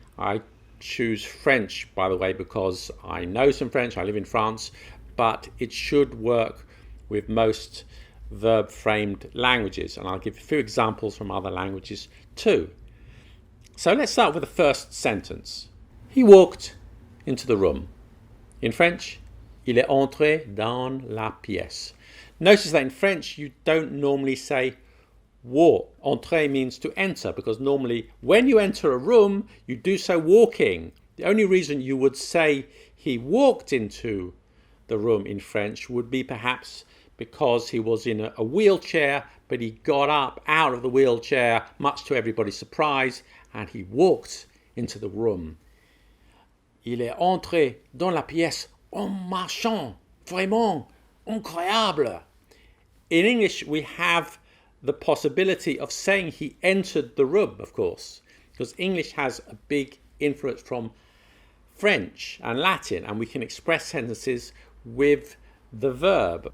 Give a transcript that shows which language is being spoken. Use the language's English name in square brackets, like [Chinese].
[English] I choose French, by the way, because I know some French. I live in France, but it should work with most verb-framed languages, and I'll give a few examples from other languages too. So let's start with the first sentence. He walked into the room. In French, [French] il est entré dans la pièce. [English] Notice that in French you don't normally say walk. Entrer means to enter, because normally when you enter a room you do so walking. The only reason you would say he walked into the room in French would be perhaps because he was in a wheelchair, but he got up out of the wheelchair, much to everybody's surprise, and he walked into the room. [French] Il est entré dans la pièce en marchant. Vraiment incroyable. [English] In English, we have the possibility of saying he entered the room, of course, because English has a big influence from French and Latin, and we can express sentences with the verb.